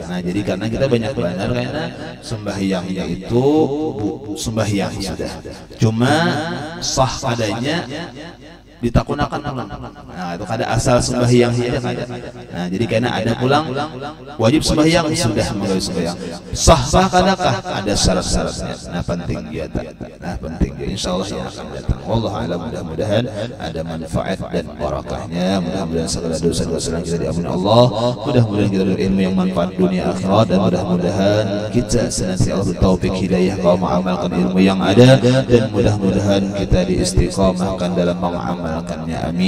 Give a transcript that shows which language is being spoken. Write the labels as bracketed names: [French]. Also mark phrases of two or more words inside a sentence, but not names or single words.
[Banjar] Nah jadi karena kita banyak benar karena sembahyangnya itu sembahyang sudah, cuma sah kadanya ditakunakan. Nah itu kada asal sembahyang saja kada. Nah jadi karena ada pulang wajib sembahyang sudah mulai sembahyang sah kadakah ada syarat-syaratnya. [Indonesian] Nah penting dia. Nah penting dia insyaallah yang akan datang. [Arabic] والله أعلم. [Indonesian] Mudah-mudahan ada manfaat dan barakahnya. Mudah-mudahan segala dosa-dosa kita diampuni Allah. Mudah-mudahan kita dapat ilmu yang manfaat dunia akhirat, dan mudah-mudahan kita senantiasa taufik hidayah kau mengamalkan ilmu yang ada, dan mudah-mudahan kita diistiqamahkan dalam mengamalkannya.